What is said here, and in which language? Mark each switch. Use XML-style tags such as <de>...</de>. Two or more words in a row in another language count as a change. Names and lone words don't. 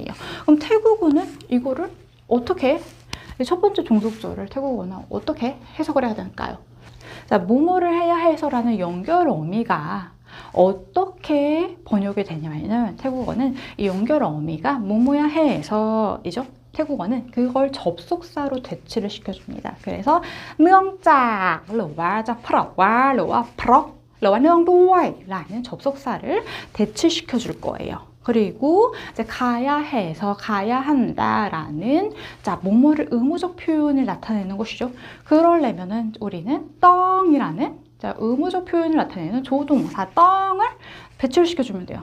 <ko>그럼 태국어는 이거를 어떻게, 첫 번째 종속절을 태국어는 어떻게 해석을 해야 될까요? 자, 뭐뭐를 해야 해서라는 연결 어미가 어떻게 번역이 되냐면 태국어는 이 연결 어미가 뭐뭐야 해서이죠. 태국어는 그걸 접속사로 대치를 시켜줍니다. 그래서</ko> <th>เนื่องจากหรือว่าจะเพราะว่าหรือว่าเพราะ</th> <ko>라는 접속사를 대치시켜 줄 거예요. 그리고 이제 가야 해서 가야 한다라는 자, 뭐뭐를 의무적 표현을 나타내는 것이죠. 그러려면은 우리는 떵이라는 자, 의무적 표현을 나타내는 조동사 떵을 배치를 시켜주면 돼요.</ko>